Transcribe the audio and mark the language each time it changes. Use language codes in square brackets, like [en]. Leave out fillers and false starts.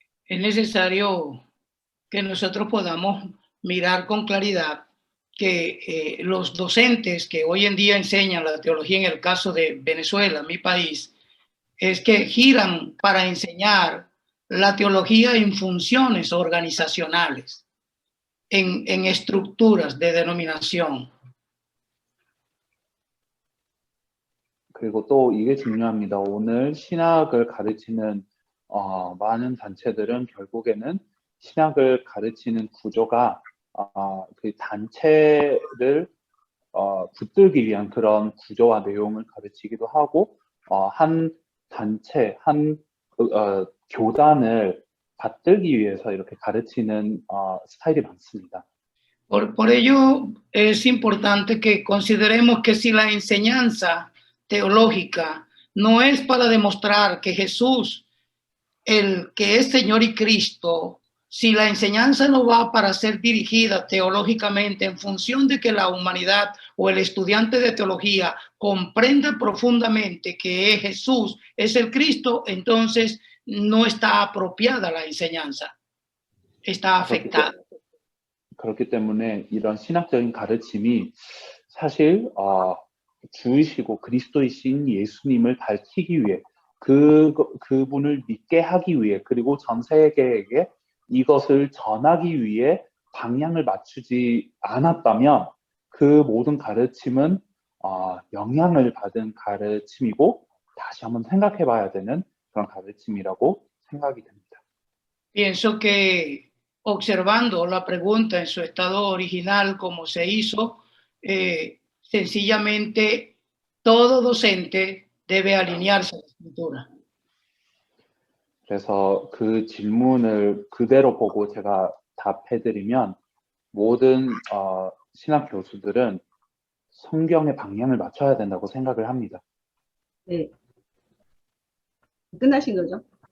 [es] Es necesario que nosotros podamos mirar con claridad que los docentes que hoy en día enseñan la teología, en el caso de Venezuela, mi país, es que giran para enseñar la teología en funciones organizacionales, en estructuras de denominación. [ko] 그리고 또 이게 중요합니다. 오늘 신학을 가르치는 많은 단체들은 결국에는 신학을 가르치는 구조가 그 단체를 붙들기 위한 그런 구조와 내용을 가르치기도 하고 한 단체, 한 교단을 받들기 위해서 이렇게 가르치는 스타일이 많습니다. [es] Por ello es importante que consideremos que si la enseñanza teológica no es para demostrar que Jesús, el que es Señor y Cristo, si la enseñanza no va para ser dirigida teológicamente en función de que la humanidad o el estudiante de teología comprenda profundamente que Jesús es el Cristo, entonces no está apropiada la enseñanza, está afectada. [ko] 그렇기 때문에 이런 신학적인 가르침이 사실 주이시고 그리스도이신 예수님을 밝히기 위해 그분을 믿게 하기 위해 그리고 전 세계에게 이것을 전하기 위해 방향을 맞추지 않았다면 그 모든 가르침은 영향을 받은 가르침이고 다시 한번 생각해 봐야 되는 그런 가르침이라고 생각이 됩니다. [es] Pienso que observando la pregunta en su estado original como se hizo, sencillamente todo docente debe alinearse a la escritura. [ko] 그래서 그 질문을 그대로 보고 제가 답해드리면 모든 신학 교수들은 성경의 방향을 맞춰야 된다고 생각을 합니다. 네. 끝나신 거죠?